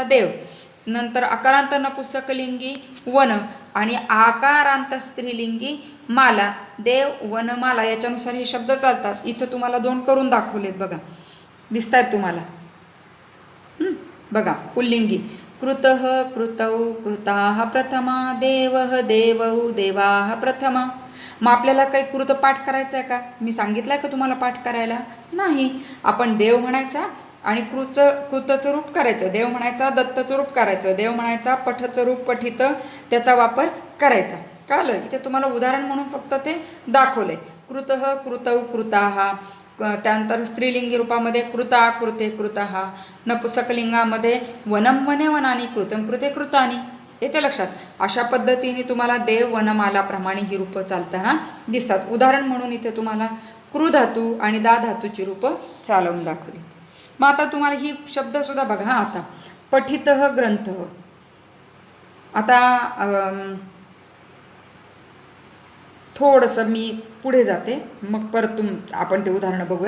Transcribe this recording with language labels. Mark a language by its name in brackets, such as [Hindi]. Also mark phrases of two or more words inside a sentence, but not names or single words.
[Marathi] देव. नंतर अकारांत नपुंसकलिंगी वन आणि आकारांत स्त्रीलिंगी माला. देव, वन, माला याच्यानुसार हे शब्द चालतात. इथं तुम्हाला 2 करून दाखवलेत बघा, दिसत आहेत तुम्हाला. बघा पुल्लिंगी [Sanskrit] कृतः, कृतौ, कृताः [Marathi] प्रथमा, [Sanskrit] देवः, देवौ, देवाः [Marathi] प्रथमा. मग आपल्याला काही कृत पाठ करायचं आहे का? मी सांगितलं आहे का तुम्हाला पाठ करायला? नाही. आपण देव म्हणायचा आणि कृतचं रूप करायचं, देव म्हणायचा दत्तचं रूप करायचं, देव म्हणायचा पठचं रूप पठित त्याचा वापर करायचा. कळलं? इथे तुम्हाला उदाहरण म्हणून फक्त ते दाखवलंय. [Sanskrit] कृतः, कृतौ, कृताः. [Marathi] त्यानंतर स्त्रीलिंगी रूपामध्ये [Sanskrit] कृता, कृते, कृताः. नपुंसकलिंगामध्ये वनम, वने, वनानी, कृतम, कृते, कृतानी. [Marathi] येते लक्षात. अशा पद्धतीने तुम्हाला देव, वनमालाप्रमाणे ही रूपं चालताना दिसतात. उदाहरण म्हणून इथे तुम्हाला कृ धातू आणि दा धातूची रूपं चालवून दाखवली. मग आता तुम्हाला ही शब्दसुद्धा बघा. [Sanskrit] आता पठितः ग्रंथ. [Marathi] आता थोडंसं मी पुढे जाते, मग परत आपण ते उदाहरणं बघूयात.